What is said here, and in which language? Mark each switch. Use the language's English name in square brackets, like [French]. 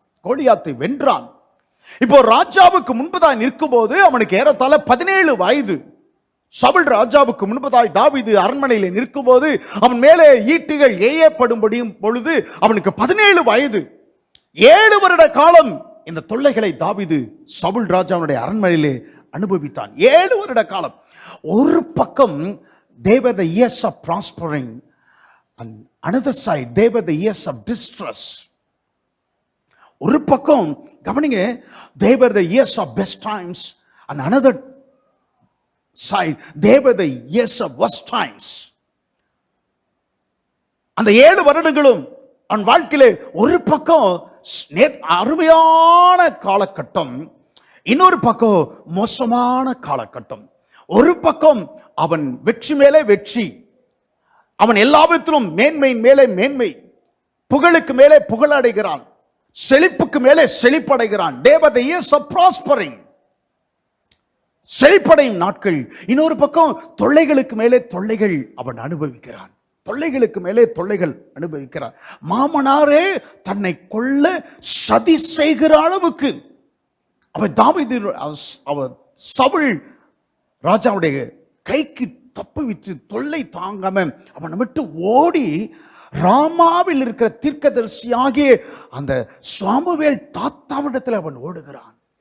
[Tamil] கோலியாத்தை வென்றான். இப்போ ராஜாவுக்கு முன்பதாய் நிற்கும் போது அவனுக்கு ஏறத்தாழ 17 வயது. சவுல் ராஜாவுக்கு முன்பதாய் தாவீது அரண்மனையிலே நிற்கும் போது அவன் மேலே ஈட்டிகள் ஏயப்படும்படியும் பொழுது அவனுக்கு 17 வயது. 7 வருட காலம் இந்த தொல்லைகளை தாவீது சவுல் ராஜாவுடைய அரண்மனையிலே அனுபவித்தான். 7 வருட காலம். ஒரு பக்கம் [English] they were the years of prospering and another side they were the years of distress. [Tamil] ஒரு பக்கம் கவனிங்க, [English] they were the years of best times and another side they were the years of worst times. [Tamil] அந்த 7 வருடங்களும் அவன் வாழ்க்கையிலே ஒரு பக்கம் அருமையான காலகட்டம், இன்னொரு பக்கம் மோசமான காலகட்டம். ஒரு பக்கம் அவன் வெற்றி மேலே வெற்றி, அவன் எல்லாவற்றிலும் மேன்மையின் மேலே மேன்மை, புகழுக்கு மேலே புகழ் அடைகிறான், செழிப்புக்கு மேலே செழிப்படைகிறான். [English] they were the years of prospering, [Tamil] செழிப்படையும் நாட்கள். இன்னொரு பக்கம் தொல்லைகளுக்கு மேலே தொல்லைகள் அவன் அனுபவிக்கிறான், தொல்லைகளுக்கு மேலே தொல்லைகள் அனுபவிக்கிறான். மாமனாரே தன்னை கொல்ல சதி செய்கிற அளவுக்கு அவன் தாவீது அவன் சவுல் ராஜாவுடைய கைக்கு தப்புவித்து தொல்லை தாங்காம அவனை விட்டு ஓடி ராமாவில் இருக்கிற தீர்க்கதரிசியாகிய அந்த சாமுவேல் தாத்தாவிடத்தில் அவன் ஓடுகிறான்.